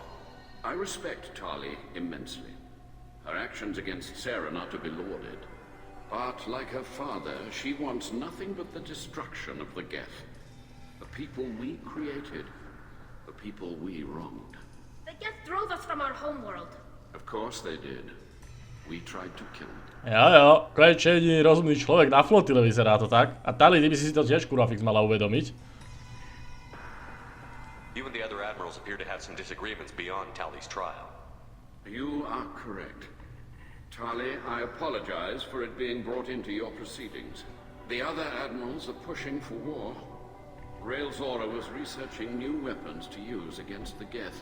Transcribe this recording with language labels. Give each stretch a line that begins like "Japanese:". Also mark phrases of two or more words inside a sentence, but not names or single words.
English: I respect Tali immensely. Her actions against Saren are to be lauded. But, like her father, she wants nothing but the destruction of the Geth. The people we created. The people we wronged. The Geth drove us from our homeworld. Of course they did. We tried to kill them.
Slovak: Jo, konečne jediný rozumný človek na flotile, vyzerá to tak. A Tali, ty by si to tiež kurva fix mala uvedomiť.
English: You and the other admirals appear to have some disagreements beyond Tali's trial. You are correct. Tali, I apologize for it being brought into your proceedings. The other admirals are pushing for war. Rail Zora was researching new weapons to use against the Geth.